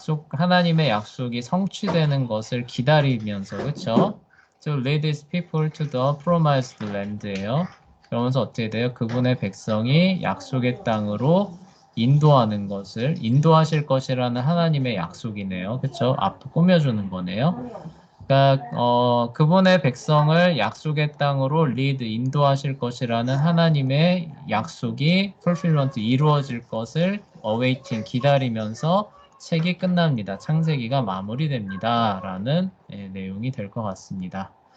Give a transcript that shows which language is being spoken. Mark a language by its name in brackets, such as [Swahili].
[Korean] 하나님의 약속이 성취되는 것을 기다리면서, 그쵸? [English] To lead his people to the promised land예요. [Korean] 그러면서 어떻게 돼요? 그분의 백성이 약속의 땅으로 인도하실 것이라는 하나님의 약속이네요. 그쵸? 앞으로 꾸며주는 거네요. 그러니까 그분의 백성을 약속의 땅으로 인도하실 것이라는 하나님의 약속이 fulfillment 이루어질 것을 awaiting 기다리면서 책이 끝납니다. 창세기가 마무리됩니다. 라는 내용이 될 것 같습니다.